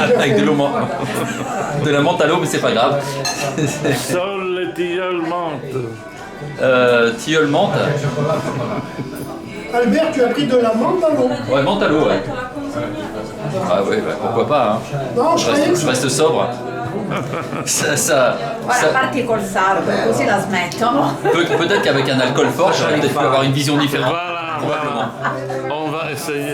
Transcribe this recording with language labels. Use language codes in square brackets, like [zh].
[fr] avec de l'eau, de la menthe à l'eau, mais c'est pas grave. Sol les tilleuls menthe. Tilleul menthe. Albert, tu as pris de la menthe à l'eau. Ouais, menthe à l'eau, ouais. Ah oui, bah, pourquoi pas, hein. No, je croyais que Je reste sobre. Ça, [it] Ora parti col sardo, così la smettono. [fr] peut-être qu'avec un alcool fort, j'aurais peut-être pu avoir une vision différente. Voilà, voilà. On va essayer.